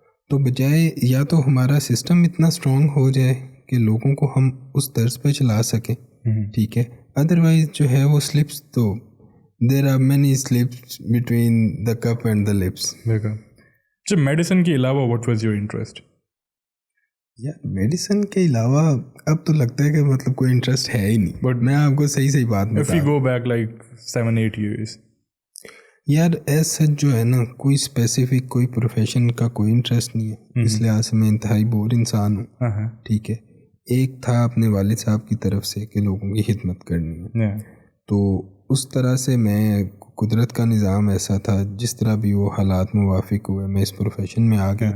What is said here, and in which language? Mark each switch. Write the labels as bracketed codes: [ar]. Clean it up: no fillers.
[ur] تو بجائے یا تو ہمارا سسٹم اتنا اسٹرانگ ہو جائے کہ لوگوں کو ہم اس طرز پہ چلا سکیں, ٹھیک ہے, ادروائز جو ہے وہ سلپس, تو [en] There are many slips between the cup and the lips. [ur] جب میڈیسن کے علاوہ [en] What was your interest? [ur] یار میڈیسن کے علاوہ اب تو لگتا ہے کہ مطلب کوئی انٹرسٹ ہے ہی نہیں. بٹ میں آپ کو صحیح بات [en] if you go back like 7-8 years, [ur] یار ایز سچ جو ہے نا کوئی اسپیسیفک کوئی پروفیشن کا کوئی انٹرسٹ نہیں ہے. اس لحاظ سے میں انتہائی بور انسان ہوں. ٹھیک ہے, ایک تھا اپنے والد صاحب کی طرف سے کہ لوگوں کی خدمت کرنی ہے, تو اس طرح سے میں قدرت کا نظام ایسا تھا, جس طرح بھی وہ حالات موافق ہوئے میں اس پروفیشن میں آ گیا.